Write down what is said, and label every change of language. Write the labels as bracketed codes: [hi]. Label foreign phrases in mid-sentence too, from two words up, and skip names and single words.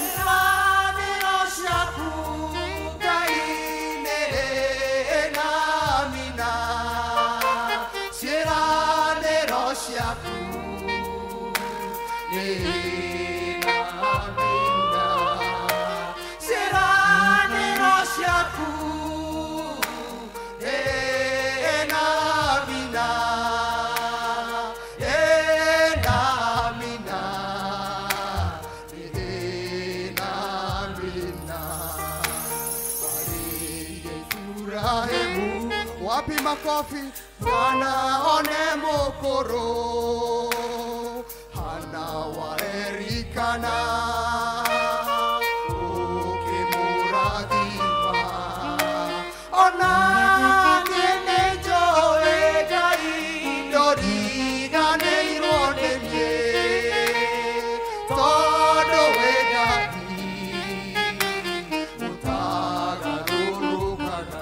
[ki] Ciĩranĩro ciaku Ngai nĩ na mina, ciĩranĩro ciaku nĩ na mina, ciĩranĩro ciaku nĩ na mina, [sw] wapi makofi? [ki] Bwana one mũkũrũ hana waerikana ũkĩmũrathima, ona niĩ nĩnjũĩ Ngai ndũriganĩirwo nĩ niĩ, tondũ wĩ Ngai ũtagarũrũkaga.